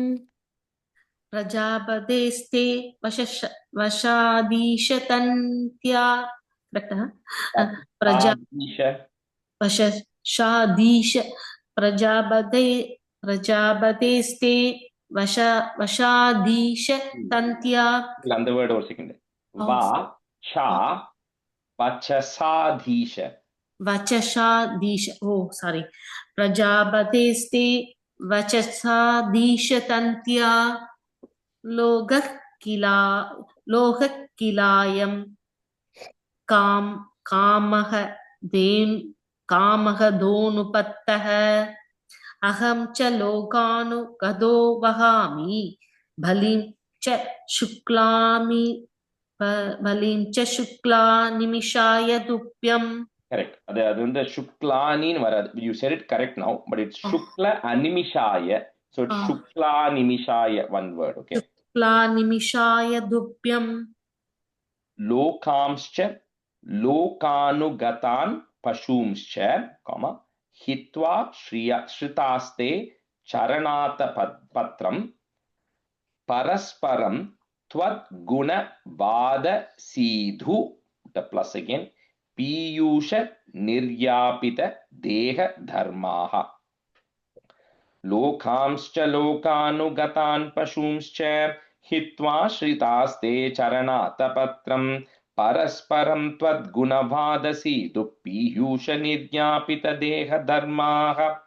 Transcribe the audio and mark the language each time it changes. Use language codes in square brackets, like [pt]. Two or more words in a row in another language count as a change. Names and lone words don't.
[sa] प्रजापतेस्ते वशाधीशतन्त्या वशाधीश प्रजापतेस्ते वशाधीशतन्त्या। [ta] அந்த வேர்ட் ஒரு செகண்ட். [sa] वा शा वचसाधीश वचसाधीश, [en] oh sorry, [sa] प्रजापतेस्ते वचसाधीशतन्त्या लोकः किलायं कामः दोनुपत्तः अहं च लोकानुगतो वहामि बलिं च शुक्लानिमिषाय तुभ्यम्. [ta] கரெக்ட். அது வந்து சுக்லானின்னு வராது. [en] You said it correct now, but it's [sa] शुक्ल अनिमिषाय. [en] So it's [sa] शुक्ला निमिषाय, [en] one word, okay? [sa] शुक्लानिमिषाय तुभ्यम्. लोकांश्च लोकानुगतान् पशूंश्च हित्वा श्रितास्ते चरणातपत्रम् परस्परं त्वद्गुणवादसीधु, [en] the plus again, [sa] पीयूष निर्यापित देह धर्माः। लोकांश्च लोकानुगतान् पशूंश्च हित्वा श्रितास्ते चरणातपत्रं परस्परं त्वद्गुणवादसीधु पीयूष निर्यापित देह धर्माः।